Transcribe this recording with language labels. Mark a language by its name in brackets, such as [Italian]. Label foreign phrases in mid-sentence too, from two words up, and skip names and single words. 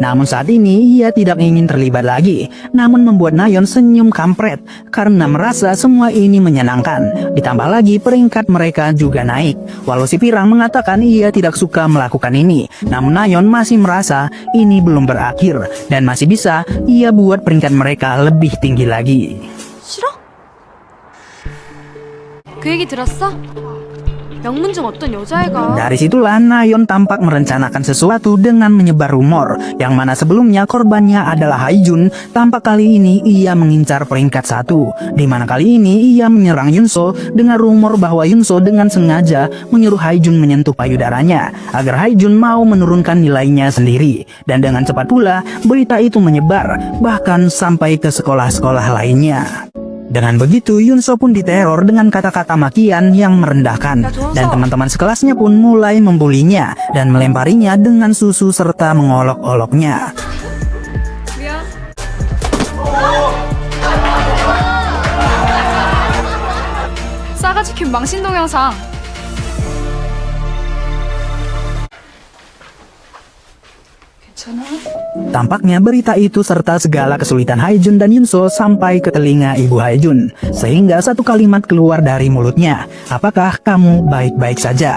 [Indonesian] Namun saat ini ia tidak ingin terlibat lagi, namun membuat Nayeon senyum kampret karena merasa semua ini menyenangkan. Ditambah lagi peringkat mereka juga naik. Walau si Pirang mengatakan ia tidak suka melakukan ini, namun Nayeon masih merasa ini belum berakhir dan masih bisa ia buat peringkat mereka lebih tinggi lagi. [Korean] 싫어? 그 얘기 들었어? 명문중 어떤 여자애가 [Indonesian] Dari situlah Nayeon tampak merencanakan sesuatu dengan menyebar rumor yang mana sebelumnya korbannya adalah Haijun. Tampak kali ini ia mengincar peringkat 1, di mana kali ini ia menyerang Yunso dengan rumor bahwa Yunso dengan sengaja menyuruh Haijun menyentuh payudaranya agar Haijun mau menurunkan nilainya sendiri. Dan dengan cepat pula berita itu menyebar bahkan sampai ke sekolah-sekolah lainnya. Dengan begitu, Yunso pun diteror dengan kata-kata makian yang merendahkan. Dan teman-teman sekelasnya pun mulai membulinya dan melemparinya dengan susu serta mengolok-oloknya. [Korean] 싸가지 킨 망신 동영상. [Indonesian] Tampaknya berita itu serta segala kesulitan Haijun dan Yunso sampai ke telinga ibu Haijun. Sehingga satu kalimat keluar dari mulutnya, "Apakah kamu baik-baik saja?"